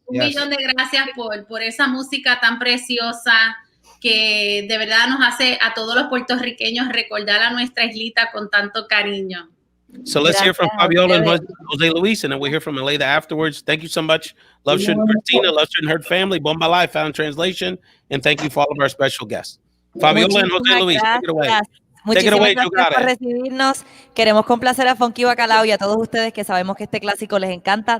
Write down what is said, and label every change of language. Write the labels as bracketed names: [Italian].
[Spanish] Un millón de gracias por esa música tan preciosa que de verdad nos hace a todos los puertorriqueños recordar a nuestra islita con tanto cariño. [English] So let's hear from Fabiola and Jose Luis, and then we'll hear from Aleida afterwards. Thank you so much. Love Shouldn't Christina, Love Shouldn't Hurt family, Bombalive, Found Translation, and thank you for all of our special guests. Fabiola and Jose Luis, take it away. [Spanish] Muchísimas gracias por recibirnos. Queremos complacer a Funky Bacalao y a todos ustedes que sabemos que este clásico les encanta.